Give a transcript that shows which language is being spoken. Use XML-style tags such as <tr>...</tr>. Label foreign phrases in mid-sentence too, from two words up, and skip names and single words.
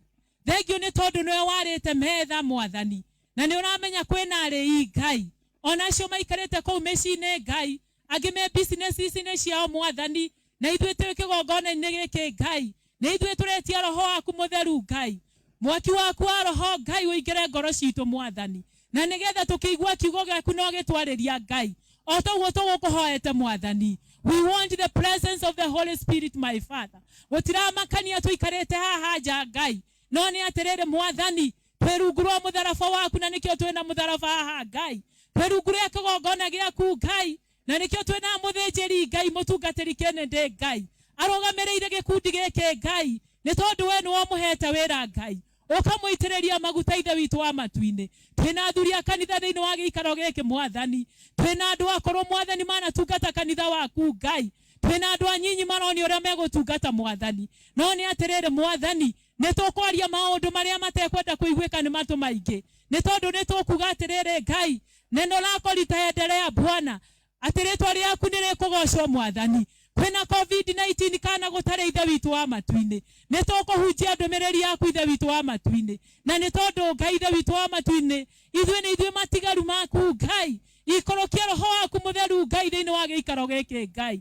<ki>Thengio nĩ tondũ nĩwe warĩte metha Mwathani na nĩ ũramenya kwĩna arĩi Ngai ona acio maikarĩte kũu mĩciĩ-inĩ Ngai, angĩ me business-inĩ ciao Mwathani, na ithuĩ twĩ kĩgongona-inĩ gĩkĩ Ngai, na ithuĩ tũretia Roho waku Mũtheru Ngai. Mwaki waku wa Roho Ngai ũingĩre ngoro citũ Mwathani, na nĩgetha tũkĩigua kiugo gĩaku no gĩtwarĩria Ngai o toguo tũgũkũhoete Mwathani.</ki> <en>We want the presence of the Holy Spirit, my Father.</en> <ki>Gũtiramakania tũikarĩte haha nja Ngai, no nĩ atĩrĩrĩ Mwathani, twĩrungũrwo mũtharaba waku na nĩkĩo twĩna mũtharaba haha Ngai. Twĩrungũre kĩgongona gĩaku Ngai na nĩkĩo twĩna mũthĩnjĩri Ngai, mũtungatĩri kĩnene Ngai arũgamĩrĩire gĩkundi gĩkĩ Ngai, nĩ tondũ we nĩ wamũhete wĩra Ngai ũkamũitĩrĩria maguta ithe witũ wa matu-inĩ. Twĩna athuri a kanitha thĩinĩ wa gĩikaro gĩkĩ Mwathani, twĩna andũ akũrũ Mwathani manatungata kanitha waku Ngai, twĩna andũ anyinyi maronio ũrĩa megũtungata Mwathani. No nĩ atĩrĩrĩ Mwathani, nĩ tũkwaria maũndũ marĩa matekwenda kũiguĩka nĩ matũ maingĩ, nĩ tondũ nĩ tũkuga atĩrĩrĩ Ngai,</ki> <sw>neno lako litaendelea Bwana,</sw> <ki>atĩ rĩtwa rĩaku nĩ rĩkũgocwo Mwathani. Kwĩna COVID-19 kana gũtarĩ ithe witũ wa matu-inĩ, nĩ tũkũhunjia ndũmĩrĩri yaku ithe witũ wa matu-inĩ, na nĩ tondũ Ngai ithe witũ wa matu-inĩ ithuĩ nĩ ithuĩ matigaru maku Ngai. Ikũrũkia Roho waku Mũtheru Ngai thĩinĩ wa gĩikaro gĩkĩ Ngai.</ki>